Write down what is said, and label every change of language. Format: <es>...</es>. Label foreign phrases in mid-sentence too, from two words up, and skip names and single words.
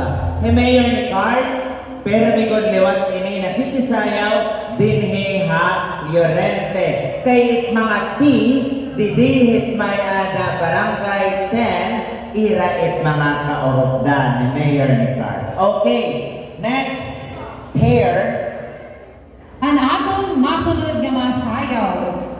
<war>Hey Mayor Nicar, pero migod liwat ini nakitisayaw dinhi ha Llorente. Kay it mga ti, didihit may ada barangay 10, ira it mga kaorobdan ni Mayor Nicar.</war> <en>Okay, next pair.</en> <war>Ang atong masunod nga masayaw</war>